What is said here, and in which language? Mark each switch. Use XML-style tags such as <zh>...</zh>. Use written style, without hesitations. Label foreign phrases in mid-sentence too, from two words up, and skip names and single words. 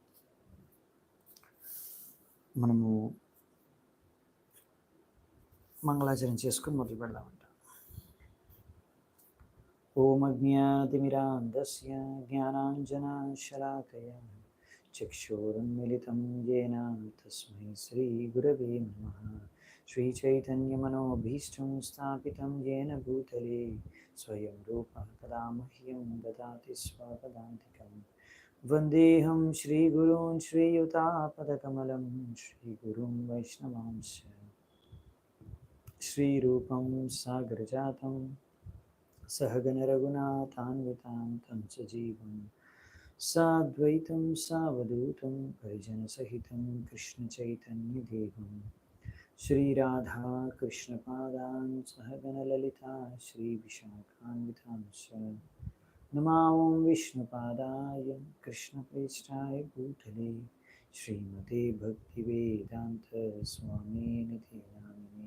<te>మనము మంగళాచరణ చేసుకుని మొదలు పెడదామంట.</te> <sa>ఓం అజ్ఞాతిమిరాంధస్య జ్ఞానాంజనశలాకయా చక్షురున్మిలితం येन తస్మై శ్రీగురవే నమః. శ్రీచైతన్యమనోభీష్టం స్థాపితం येन భూతలే స్వయం రూపः తదా మహ్యం దదాతి స్వపదాంతికం. వందేహం శ్రీగురూన్ శ్రీయుతాపదకమలం శ్రీగురుం వైష్ణవాంశ శ్రీరూపం సాగరజాతం సహగణ రఘునాథాన్వితాం తం సజీవం సాద్వైతం సావధూతం పరిజనసహితం కృష్ణ చైతన్య దేవం శ్రీరాధా కృష్ణపాదాన్ సహగణ లలితా శ్రీ విశాఖాన్వితాంశ నమాం విష్ణుపాదాయ కృష్ణప్రేష్టాయ భూతలే శ్రీమతే భక్తివేదాంత స్వామినిధి నామినే.</sa>